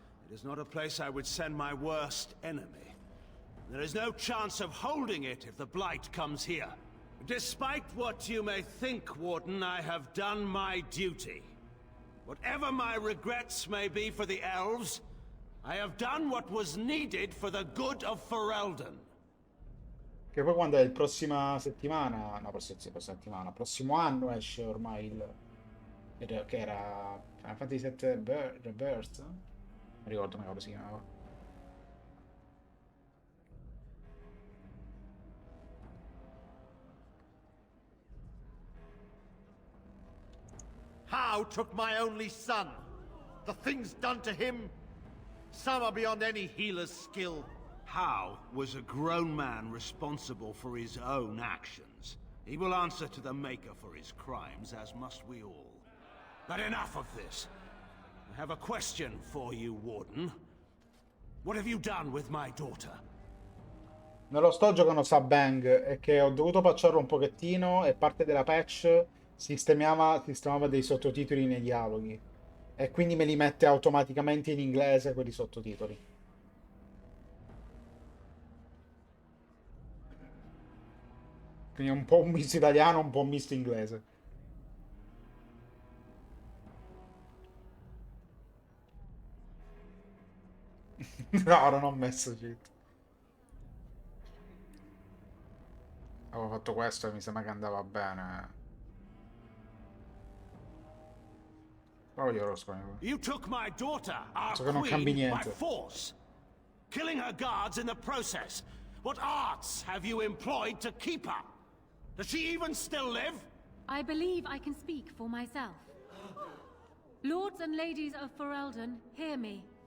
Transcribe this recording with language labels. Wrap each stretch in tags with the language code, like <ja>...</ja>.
<en>It is not a place I would send my worst enemy. There is no chance of holding it if the Blight comes here. Despite what you may think, Warden, I have done my duty. Whatever my regrets may be for the elves, I have done what was needed for the good of Ferelden.</en> <it>Che poi quando è il prossima settimana, no, prossima settimana, prossimo anno esce ormai che era Final Fantasy VII Rebirth? Non ricordo come si chiamava.</it> <en>How took my only son? The things done to him, some are beyond any healer's skill. How was a grown man responsible for his own actions? He will answer to the Maker for his crimes, as must we all. But enough of this. I have a question for you, Warden. What have you done with my daughter?</en> <it>Non lo sto giocando Sabang, è che ho dovuto patcharlo un pochettino e parte della patch sistemava dei sottotitoli nei dialoghi. E quindi me li mette automaticamente in inglese quelli sottotitoli. Quindi è un po' un misto italiano, un po' un misto inglese. No, non ho messo cheat. Avevo fatto questo e mi sembra che andava bene. Però io lo scoglio.</it> <en>You took my daughter, our</en> <it>So che non cambi</it> <en>queen, by</en> <it>niente.</it> <en>force, killing her guards in the process. What arts have you employed to keep her? Does she even still live? I believe I can speak for myself. Lords and ladies of Ferelden, hear me.</en>